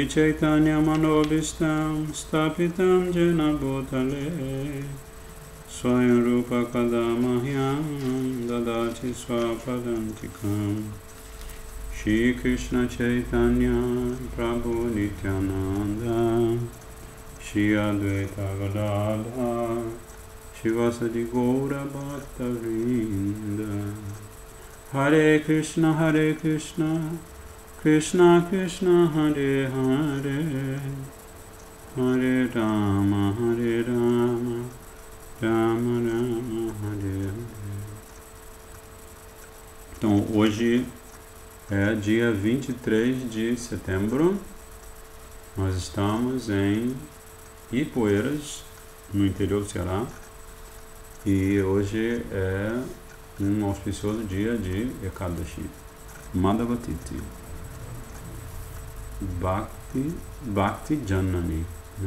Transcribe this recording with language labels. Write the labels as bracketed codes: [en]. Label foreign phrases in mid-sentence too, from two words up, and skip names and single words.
[sa] चैतन्य मनोऽभीष्टं स्थापितं येन भूतले स्वयं रूप कदामह्यं ददाति स्वपदान्तिकम् श्री कृष्ण चैतन्य प्रभु नित्यानन्द श्री अद्वैत गदाधर श्रीवासादि गौर भक्त वृन्द हरे कृष्ण कृष्ण कृष्ण हरे हरे हरे राम राम राम हरे हरे. [pt] Então hoje é dia 23 de setembro. Nós estamos em Ipueiras, no interior do Ceará, e hoje é um auspicioso dia de Ekadashi, Madhavatiti, Bhakti Janani, né?